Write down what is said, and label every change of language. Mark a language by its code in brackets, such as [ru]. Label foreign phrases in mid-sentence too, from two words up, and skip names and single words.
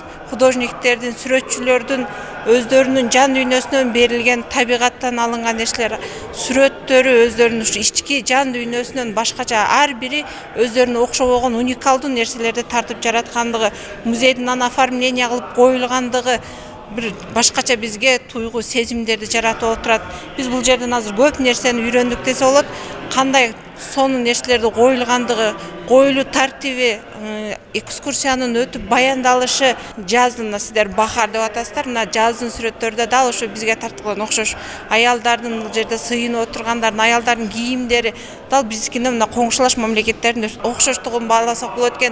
[ky] Художниктердин, сүрөтчүлөрдүн өздөрүнүн жан дүйнөсүнөн берилген табигаттан алынган нерселер, сүрөттөрү өздөрүнүн ички жан дүйнөсүнөн башкача ар бири өздөрүнө окшобогон уникалдуу нерселерди тартып жараткандыгы, музейдин аны оформление кылып коюлгандыгы бир башкача бизге туйгу сезимдерди жаратып отурат. Биз бул жерден азыр көп нерсени үйрөндүк десе болот. Кандай сонун нерселерди коюлгандыгы, коюлуу тартиби, экскурсиянын өтүп баяндалышы, жаздын сиздер бахар деп атасыздар, мына жаздын сүрөттөрүдө дал ошо бизге тартылган окшош. Аялдардын бул жерде сыйынып отургандардын, аялдардын кийимдери дал биздикине мына коңшулаш мамлекеттердин окшоштугун бааласак болот экен.